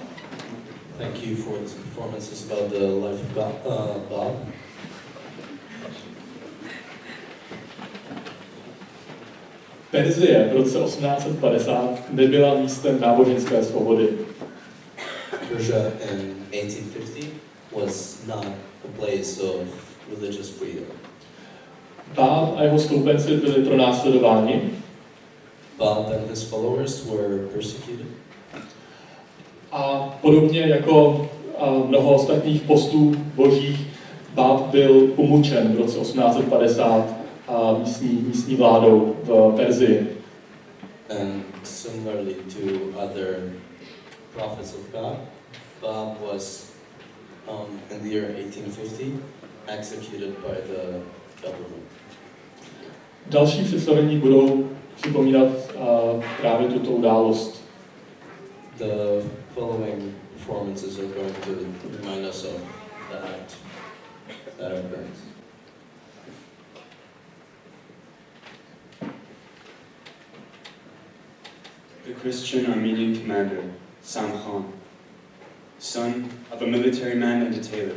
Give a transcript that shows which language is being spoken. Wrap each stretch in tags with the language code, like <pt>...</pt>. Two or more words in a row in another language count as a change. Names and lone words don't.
<en>Thank you for this performances about the life of Bob.</en> <cs>Perzie v roce 1850 nebyla místem náboženské svobody.</cs> <en>Persia in 1850 was not a place of religious freedom.</en> <cs>Báb a jeho stoupenci byli pronásledováni.</cs> <en>Bob and his followers were persecuted.</en> <cs>A podobně jako mnoho ostatních postů božích, Báb byl umučen v roce 1850 místní vládou v Perzii.</cs> <en>And similarly to other prophets of God, Bob was in the year 1850, executed by the government.</en> <cs>Další představení budou připomínat právě tuto událost.</cs> <en>The following performances are going to remind us of that occurrence. The Christian Armenian commander, Sam Khan, son of a military man and a tailor.</en>